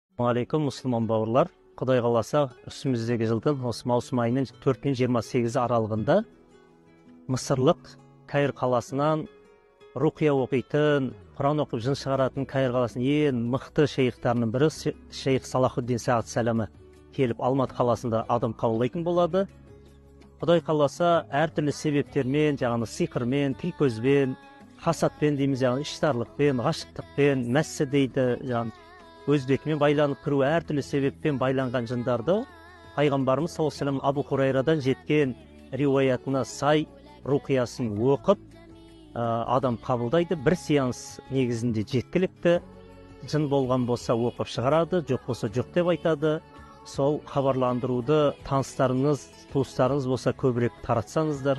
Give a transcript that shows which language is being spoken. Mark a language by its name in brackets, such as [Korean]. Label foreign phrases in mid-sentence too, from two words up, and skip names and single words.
[Kazakh] Алейкум, мұсылман бауырлар. Құдай қаласа, үстіміздегі жылдың осы маусым айының 4-пен 28 аралығында Мысырлық Каир қаласынан руқия оқитын, Құран оқып жын шығаратын Каир қаласының ең мықты шейхтарының бірі шейх Салахуддин Сағат Сәлемі келіп Алматы қаласында адам қабылдайтын болады. Құдай қаласа, әртүрлі себептермен, жаңағы сиқырмен, тіл көзбен, хасатпен дейміз, жаңағы іштарлықпен, ғашықтықпен, мәссі дейді, өзбекмен байланып кіру, әртүрлі себеппен байланған жындарды пайғамбарымыз [Arabic] صلى الله عليه وسلم [Kazakh] Абу Хурайрадан жеткен риуаятына сай руқиясын оқып адам қабылдайды. Бір сеанс негізінде жеткілікті. Жын болған болса оқып шығарады, жоқ болса жоқ деп айтады. Сол хабарландыруды таныстарыңыз, туыстарыңыз болса көбірек таратсаңыздар.